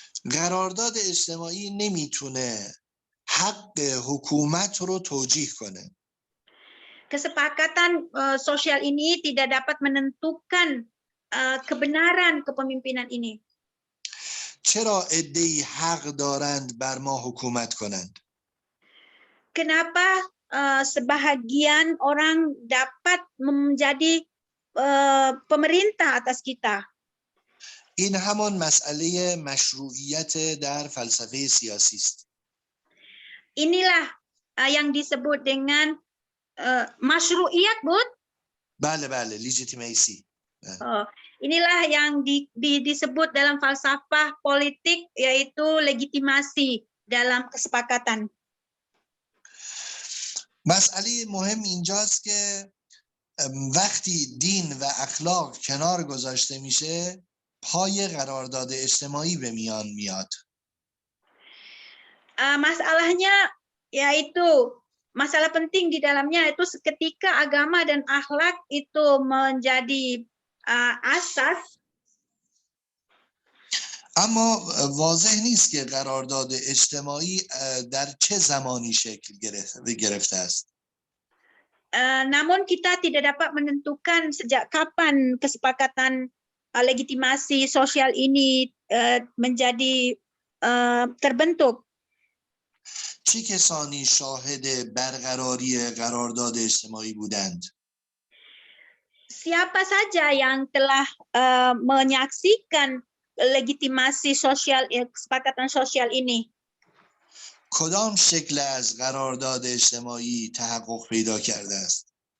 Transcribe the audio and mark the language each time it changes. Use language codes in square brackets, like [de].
[fa] قرارداد اجتماعی نمیتونه حق حکومت رو توجیه کنه. [id] Kesepakatan sosial ini tidak dapat menentukan kebenaran kepemimpinan ini. [fa] چرا عده‌ای حق دارند بر ما حکومت کنند؟ [id] Kenapa sebahagian orang dapat menjadi pemerintah atas kita? [fa] این همان مسئله مشروعیت در فلسفه سیاسی است. [id] Inilah yang disebut dengan masyru'iyat, Bud? [fa] بله بله، لیجیتیمیسی. [id] Inilah yang disebut dalam falsafah politik, yaitu legitimasi dalam kesepakatan. [fa] مسئله مهم اینجاست که وقتی دین و اخلاق کنار گذاشته میشه، پای قرارداد اجتماعی به میان میاد. [id] Masalahnya yaitu masalah penting di dalamnya itu ketika agama dan akhlak itu menjadi asas. [fa] اما واضح نیست که قرارداد اجتماعی در چه زمانی شکل گرفته است. [id] Namun kita tidak dapat menentukan sejak kapan kesepakatan legitimasi sosial ini menjadi terbentuk. [fa] چه کسانی شاهد برقراری قرارداد اجتماعی بودند؟ [id] Siapa saja yang telah menyaksikan legitimasi sosial, kesepakatan sosial ini? [fa] کدام شکل از قرارداد اجتماعی تحقق پیدا کرده است؟